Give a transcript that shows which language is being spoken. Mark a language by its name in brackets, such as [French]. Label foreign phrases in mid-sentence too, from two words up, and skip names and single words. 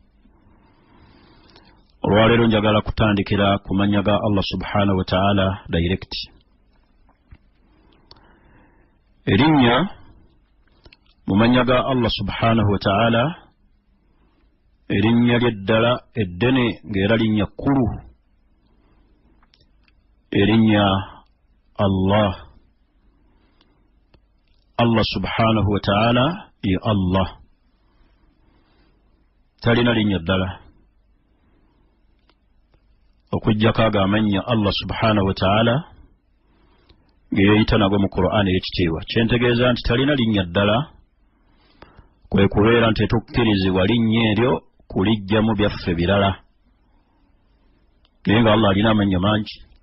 [Ganda] Olwaleero njagala kutandikira ku mannya ga Allah [Arabic] سبحانه وتعالى [Ganda] direct. Erinnya mu mannya ga Allah [Arabic] سبحانه وتعالى [Ganda] erinnya ly'eddala eddene ng'era linnya kkulu, erinnya Allah. [Arabic] الله سبحانه وتعالى [Ganda] ye Allah, talina linnya ddala okujjako ago amannya [Arabic] الله سبحانه وتعالى [Ganda] ge yeeyita nago mu Qur'ani ekitiibwa. Kyentegeeza nti talina linnya ddala kwe kubeera nti tetukkirizibwa linnya eryo kulijjamu byaffe birala, naye nga Allah alina amannya mangi.